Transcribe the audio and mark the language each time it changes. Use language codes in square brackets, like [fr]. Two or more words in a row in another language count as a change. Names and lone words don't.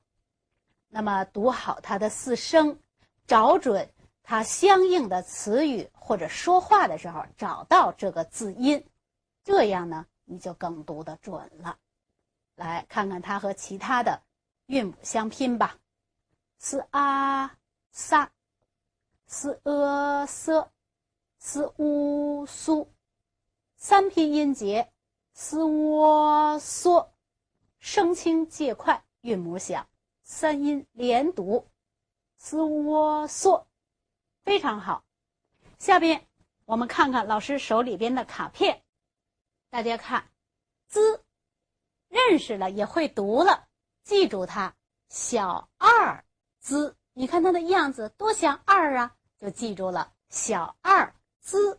[zh] 那么读好它的4声，找准它相应的词语或者说话的时候找到这个字音，这样呢你就更读得准了。来看看它和其他的韵母相拼吧 ，s a sa s e se s u su，三拼音节 s wo so，声轻介快，韵母响，三音连读 s wo so， 非常好。下边我们看看老师手里边的卡片，大家看 z 认识了也会读了，记住它小2 z， 你看它的样子多像2啊，就记住了小2 z。